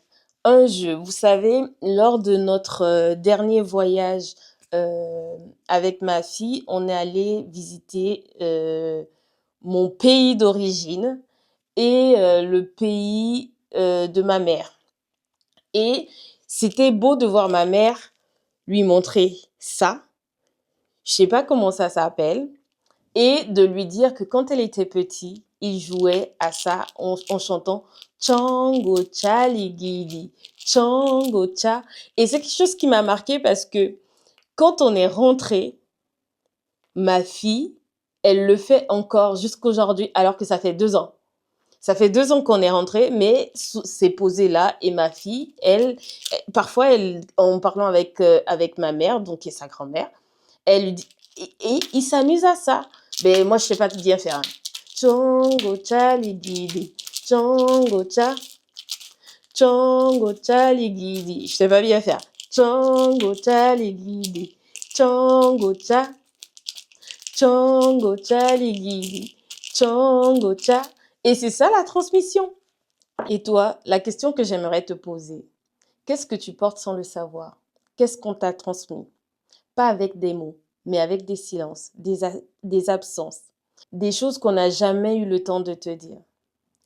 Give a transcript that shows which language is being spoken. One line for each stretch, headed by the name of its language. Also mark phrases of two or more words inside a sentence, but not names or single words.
French: Un jeu, vous savez, lors de notre dernier voyage avec ma fille, on est allé visiter mon pays d'origine et le pays de ma mère. Et c'était beau de voir ma mère lui montrer ça, je sais pas comment ça s'appelle, et de lui dire que quand elle était petite, il jouait à ça en chantant Chango cha ligidi, Chango cha. Et c'est quelque chose qui m'a marqué parce que quand on est rentré, ma fille, elle le fait encore jusqu'aujourd'hui, alors que ça fait 2 ans. Ça fait 2 ans qu'on est rentré, mais c'est posé là. Et ma fille, parfois, en parlant avec ma mère, donc qui est sa grand-mère, elle lui dit, et il s'amuse à ça. Mais moi, je sais pas bien faire. Chongo cha ligidi, chongo cha, chongo cha ligidi. Je sais pas bien faire. Chongo cha ligidi, chongo cha, chongo cha ligidi, chongo cha. Et c'est ça la transmission. Et toi, la question que j'aimerais te poser, qu'est-ce que tu portes sans le savoir? Qu'est-ce qu'on t'a transmis? Pas avec des mots, mais avec des silences, des absences, des choses qu'on n'a jamais eu le temps de te dire.